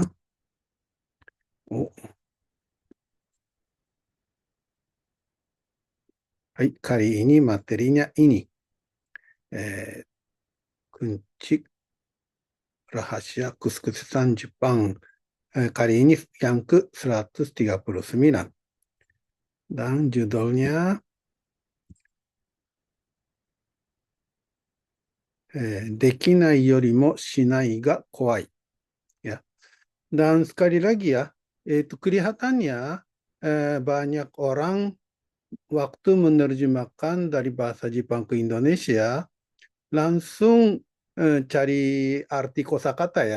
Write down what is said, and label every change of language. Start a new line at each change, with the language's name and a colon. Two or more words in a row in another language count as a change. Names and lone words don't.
Indonesian: Oh, kali ini materinya ini. Kunci rahasia kesuksesan Jepang. Kali ini yang ke-139. Dan judulnya
Japanese: できないよりもしないが怖い.
Indonesian: Ya. Dan sekali lagi ya, kelihatannya banyak orang waktu menerjemahkan dari bahasa Jepang ke Indonesia langsung cari arti kosakata ya.